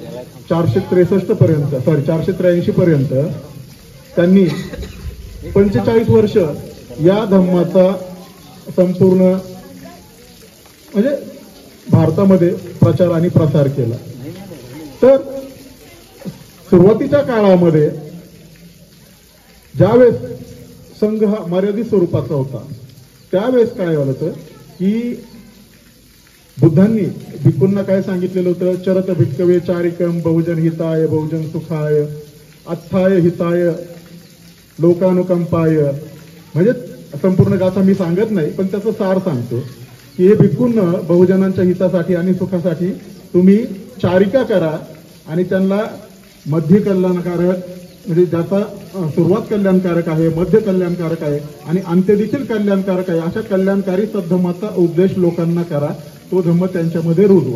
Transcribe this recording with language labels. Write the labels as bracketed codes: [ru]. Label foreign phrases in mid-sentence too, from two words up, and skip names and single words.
[mr] 463 पर्यंत 483 पर्यंत त्यांनी 45 वर्ष या धर्माचा संपूर्ण म्हणजे भारतामध्ये प्रचार आणि प्रसार केला. तर सुरुवातीच्या काळामध्ये ज्यावेळेस संघ हा मर्यादित स्वरूपाचा होता त्यावेळेस काय झालं होतं की बुद्धांनी भिक्खूंना काय सांगितलेलं होतं? [pi] चरत भिक्खवे चारिकम बहुजन हिताय बहुजन सुखाय अथाय हिताय लोकानुकंपाय. [mr] म्हणजे संपूर्ण गाथा मी सांगत नाही पण त्याचं सार सांगतो की हे भिक्खूंना बहुजनांच्या हितासाठी आणि सुखासाठी तुम्ही चारिका करा आणि त्यांना मध्य कल्याणकारक म्हणजे ज्याचा सुरुवात कल्याणकारक आहे, मध्य कल्याणकारक आहे आणि अंत्य देखील कल्याणकारक आहे अशा कल्याणकारी सद्धर्माचा उपदेश लोकांना करा, तो धम्म त्यांच्यामध्ये रुजवा.